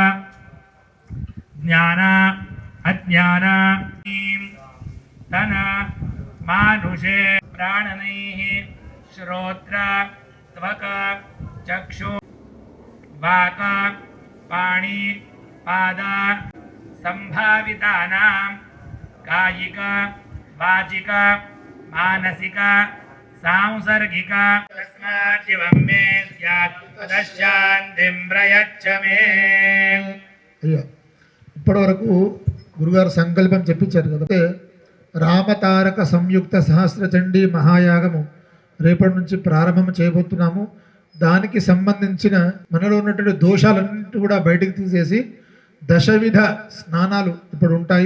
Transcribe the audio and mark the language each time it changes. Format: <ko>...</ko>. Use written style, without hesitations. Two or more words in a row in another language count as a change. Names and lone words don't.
<sa>ज्ञान अज्ञान तन मानुषे प्राणनैः श्रोत्र त्वक चक्षु वाक पाणि पाद संभावितानां कायिक वाचिक मानसिक सांसर्गिक तस्माद्दिवं मे स्यात् तदशान्तिं प्रयच्छ मे।</sa> <te>అయ్యా ఇప్పటి వరకు గురుగారు సంకల్పం చెప్పించారు కదా, రామతారక సంయుక్త సహస్రచండీ మహాయాగము రేపటి నుంచి ప్రారంభం చేయబోతున్నాము. దానికి సంబంధించిన మనలో ఉన్నటువంటి దోషాలన్నింటి కూడా బయటకు తీసేసి దశవిధ స్నానాలు ఇప్పుడు ఉంటాయి.</te>